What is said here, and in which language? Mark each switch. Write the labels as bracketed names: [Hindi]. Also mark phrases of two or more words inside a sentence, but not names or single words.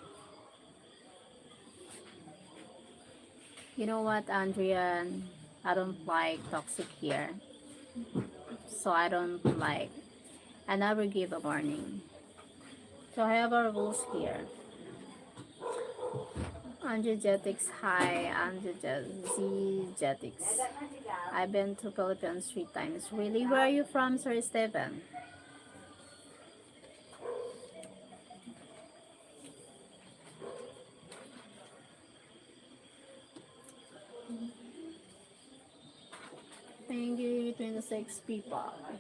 [English] You know what, Andrea? I don't like toxic here. So I don't like. I never give a warning. So I have our rules here. Angegetics, hi, Angegetics. I've been to Philippines 3 times. Really? Where are you from, Sir Stephen? Thank you, 26 people.